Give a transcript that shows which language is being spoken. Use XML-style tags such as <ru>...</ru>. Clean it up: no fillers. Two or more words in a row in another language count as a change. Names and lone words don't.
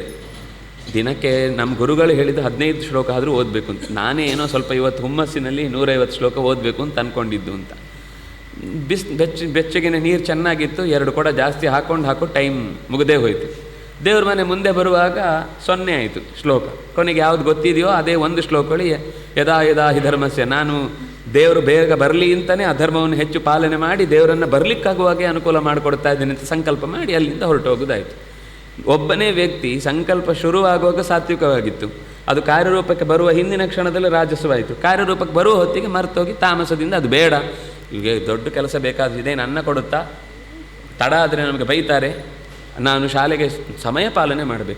<kn>ದಿನಕ್ಕೆ ನಮ್ಮ ಗುರುಗಳು ಹೇಳಿದ್ದು 15 ಶ್ಲೋಕ ಆದರೂ ಓದಬೇಕು ಅಂತ. ನಾನೇ ಏನೋ ಸ್ವಲ್ಪ ಇವತ್ತು ಹುಮ್ಮಸ್ಸಿನಲ್ಲಿ 150 ಶ್ಲೋಕ ಓದಬೇಕು ಅಂತ ಅಂದ್ಕೊಂಡಿದ್ದು ಅಂತ. ಬೆಚ್ಚಗಿನ ನೀರು ಚೆನ್ನಾಗಿತ್ತು, 2 ಕೊಡ ಜಾಸ್ತಿ ಹಾಕೊಂಡು ಟೈಮ್ ಮುಗದೇ ಹೋಯಿತು. ದೇವ್ರ ಮನೆ ಮುಂದೆ ಬರುವಾಗ 0 ಆಯಿತು ಶ್ಲೋಕ. ಕೊನೆಗೆ ಯಾವುದು ಗೊತ್ತಿದೆಯೋ ಅದೇ ಒಂದು ಶ್ಲೋಕಗಳು</kn> <sa>ಯದಾ ಯದಾ ಹಿ ಧರ್ಮಸ್ಯ.</sa> <kn>ನಾನು ದೇವರು ಬೇಗ ಬರಲಿ ಅಂತಲೇ ಅಧರ್ಮವನ್ನು ಹೆಚ್ಚು ಪಾಲನೆ ಮಾಡಿ ದೇವರನ್ನು ಬರಲಿಕ್ಕಾಗುವಾಗೆ ಅನುಕೂಲ ಮಾಡಿಕೊಡ್ತಾ ಇದ್ದೇನೆ ಅಂತ ಸಂಕಲ್ಪ ಮಾಡಿ ಅಲ್ಲಿಂದ ಹೊರಟು ಹೋಗೋದಾಯಿತು. ಒಬ್ಬನೇ ವ್ಯಕ್ತಿ ಸಂಕಲ್ಪ ಶುರುವಾಗುವಾಗ ಸಾತ್ವಿಕವಾಗಿತ್ತು, ಅದು ಕಾರ್ಯರೂಪಕ್ಕೆ ಬರುವ ಹಿಂದಿನ ಕ್ಷಣದಲ್ಲಿ ರಾಜಸವಾಯಿತು. ಕಾರ್ಯರೂಪಕ್ಕೆ ಬರುವ ಹೊತ್ತಿಗೆ ಮರ್ತೋಗಿ ತಾಮಸದಿಂದ ಅದು ಬೇಡ, ಈಗ ದೊಡ್ಡ ಕೆಲಸ ಬೇಕಾದಿದೆ, ನನ್ನ ಕೊಡುತ್ತಾ, ತಡ ಆದರೆ ನಮಗೆ ಬೈತಾರೆ, ನಾನು ಶಾಲೆಗೆ ಸಮಯ ಪಾಲನೆ ಮಾಡಬೇಕು.</kn>